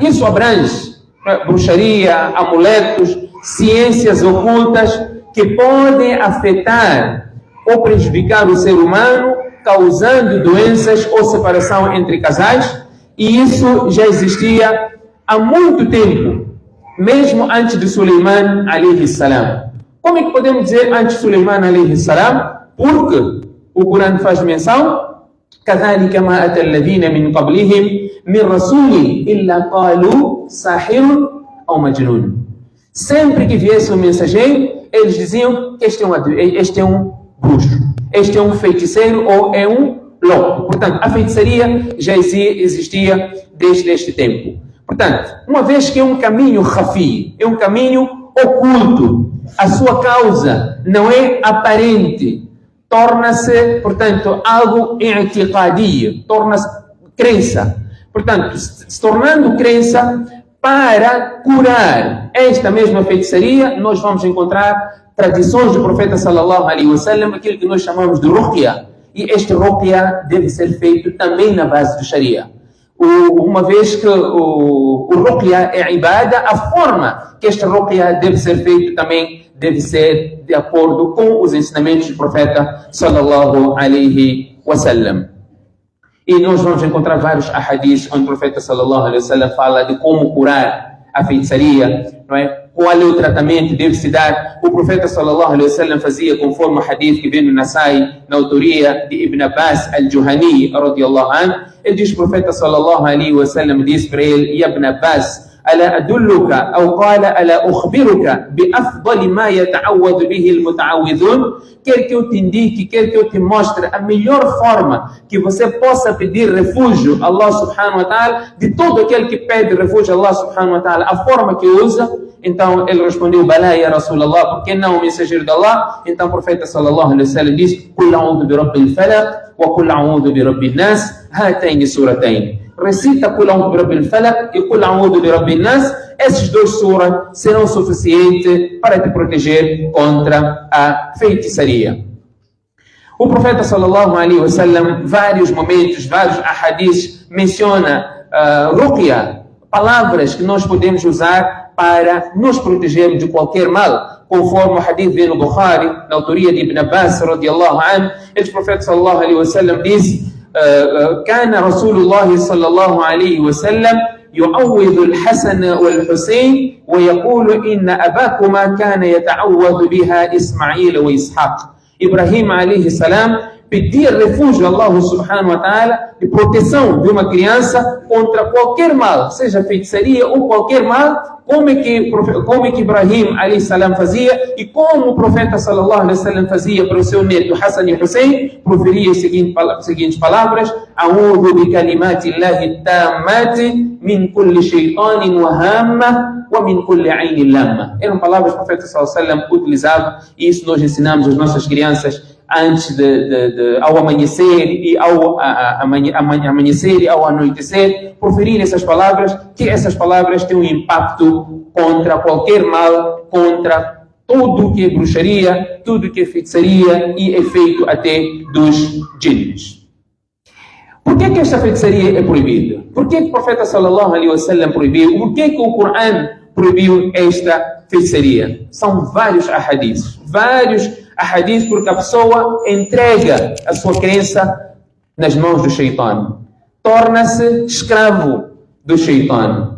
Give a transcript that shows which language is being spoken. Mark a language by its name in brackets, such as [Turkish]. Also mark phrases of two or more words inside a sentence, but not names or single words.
[Portuguese] Isso abrange bruxaria, amuletos, ciências ocultas que podem afetar ou prejudicar o ser humano, causando doenças ou separação entre casais. E isso já existia há muito tempo, mesmo antes de Suleiman [Arabic] عليه السلام. [Portuguese] Como é que podemos dizer antes de Suleiman [Arabic] عليه السلام? [Portuguese] Porque o Corão faz menção: [Arabic] كذلك ما أتى الذين من قبلهم من رسول إلا قالوا ساحر أو مجنون. [Portuguese] Sempre que viesse um mensageiro, eles diziam que este é um bruxo, este é um feiticeiro ou é um louco. Portanto, a feitiçaria já existia desde este tempo. Portanto, uma vez que é um caminho khafi, é um caminho oculto, a sua causa não é aparente, torna-se, portanto, algo i'tiqadi, torna-se crença. Portanto, se tornando crença, para curar esta mesma feitiçaria, nós vamos encontrar tradições do profeta [Arabic] صلى الله عليه وسلم, [Portuguese] aquilo que nós chamamos de ruqya. E este ruqya deve ser feito também na base do Sharia. Uma vez que o ruqya é ibada, a forma que este ruqya deve ser feito também deve ser de acordo com os ensinamentos do profeta [Arabic] صلى الله عليه وسلم. [Portuguese] E nós vamos encontrar vários ahadiths onde o profeta [Arabic] صلى الله عليه وسلم [Portuguese] fala de como curar a feitiçaria, não é? Qual é o tratamento que deve se dar. O profeta [Arabic] صلى الله عليه وسلم [Portuguese] fazia conforme o hadith que vem no Nasai, na autoria de Ibn Abbas al-Juhani [Arabic] رضي الله عنه. [Portuguese] Ele diz, o profeta [Arabic] صلى الله عليه وسلم [Portuguese] disse para ele: Ya Ibn Abbas, [Arabic] ألا أدلك أو قال ألا أخبرك بأفضل ما يتعوذ به المتعوذون. [Portuguese] Quer que eu te indique, quer que eu te mostre a melhor forma que você possa pedir refúgio a Allah [Arabic] سبحانه وتعالى, [Portuguese] de todo aquele que pede refúgio a Allah [Arabic] سبحانه وتعالى, [Portuguese] a forma que usa. Então ele respondeu: [Arabic] بلى يا رسول الله, [Portuguese] por que não o mensageiro de Allah? Então o profeta [Arabic] صلى الله عليه وسلم [Portuguese] disse: [Arabic] قل أعوذ برب الفلق وقل أعوذ برب الناس هاتين السورتين. [Portuguese] Recita [Arabic] قل أعوذ برب الفلق [Portuguese] e [Arabic] قل أعوذ برب الناس. [Portuguese] Esses dois suras serão suficientes para te proteger contra a feitiçaria. O profeta [Arabic] صلى الله عليه وسلم, [Portuguese] vários momentos, vários ahadiths, menciona ruqya, palavras que nós podemos usar para nos protegermos de qualquer mal, conforme o hadith vem no Bukhari, na autoria de Ibn Abbas [Arabic] رضي الله عنه. [Portuguese] O profeta [Arabic] صلى الله عليه وسلم [Portuguese] diz: [Arabic] كان رسول الله صلى الله عليه وسلم يعوذ الحسن والحسين ويقول إن أباكما كان يتعوذ بها إسماعيل وإسحاق. [Portuguese] Ibrahim [Arabic] عليه السلام [Portuguese] pedir refúgio a Allah [Arabic] سبحانه وتعالى [Portuguese] de proteção de uma criança contra qualquer mal, seja feitiçaria ou qualquer mal. Como é que Ibrahim [Arabic] عليه السلام [Portuguese] fazia e como o profeta [Arabic] صلى الله عليه وسلم [Portuguese] fazia para o seu neto Hassan e Hussein? Proferia as seguintes palavras: [Arabic] أعوذ بكلمات الله التامة من كل شيطان وهامة ومن كل عين لامة. [Portuguese] Eram palavras que o profeta [Arabic] صلى الله عليه وسلم [Portuguese] utilizava, e isso nós ensinamos às nossas crianças antes ao amanhecer e ao amanhecer e ao anoitecer, proferir essas palavras, que essas palavras têm um impacto contra qualquer mal, contra tudo que é bruxaria, tudo que é feitiçaria e efeito até dos jinns. Por que esta feitiçaria é proibida? Por que o profeta [Arabic] صلى الله عليه وسلم [Portuguese] proibiu? Por que o Corão proibiu esta feitiçaria? São vários ahadiths, porque a pessoa entrega a sua crença nas mãos do Shaitan, torna-se escravo do Shaitan.